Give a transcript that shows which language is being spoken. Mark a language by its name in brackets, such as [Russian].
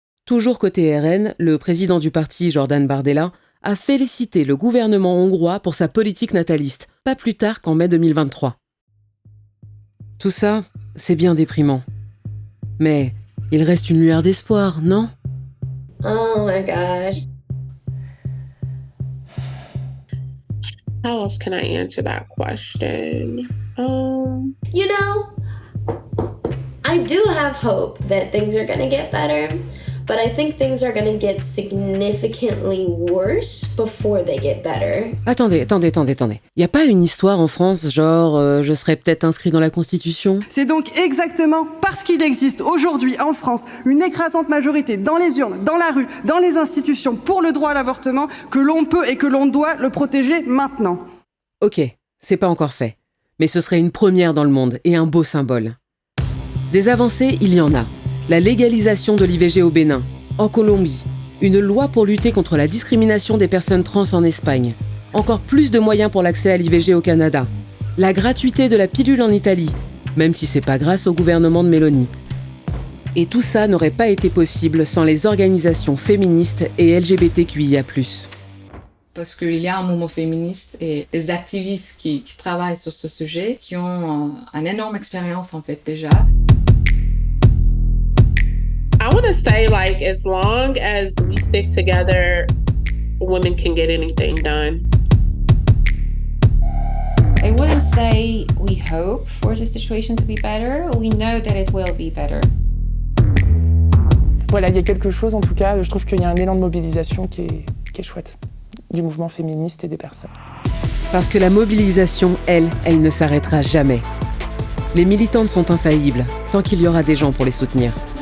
[French] Toujours côté RN, le président du parti, Jordan Bardella, a félicité le gouvernement hongrois pour sa politique nataliste, pas plus tard qu'en mai 2023. Tout ça, c'est bien déprimant. Mais il reste une lueur d'espoir, non ? [English] Oh my gosh. How else can I answer that question? You know, I do have hope that things are going to get better, but I think things are going to get significantly worse before they get better. [French] Attendez. Y a pas une histoire en France, genre je serais peut-être inscrit dans la Constitution ? C'est donc exactement parce qu'il existe aujourd'hui en France une écrasante majorité dans les urnes, dans la rue, dans les institutions pour le droit à l'avortement que l'on peut et que l'on doit le protéger maintenant. Ok, c'est pas encore fait, mais ce serait une première dans le monde et un beau symbole. Des avancées, il y en a. La légalisation de l'IVG au Bénin, en Colombie, une loi pour lutter contre la discrimination des personnes trans en Espagne, encore plus de moyens pour l'accès à l'IVG au Canada, la gratuité de la pilule en Italie, même si c'est pas grâce au gouvernement de Meloni. Et tout ça n'aurait pas été possible sans les organisations féministes et LGBTQIA+. Parce qu'il y a un mouvement féministe et des activistes qui travaillent sur ce sujet, qui ont une énorme expérience en fait déjà. [English] I want to say, like, as long as we stick together, women can get anything done. I wouldn't say we hope for the situation to be better. We know that it will be better. [French] Voilà, il y a quelque chose, en tout cas, je trouve qu'il y a un élan de mobilisation qui est chouette, du mouvement féministe et des personnes. Parce que la mobilisation, elle ne s'arrêtera jamais. Les militantes sont infaillibles, tant qu'il y aura des gens pour les soutenir.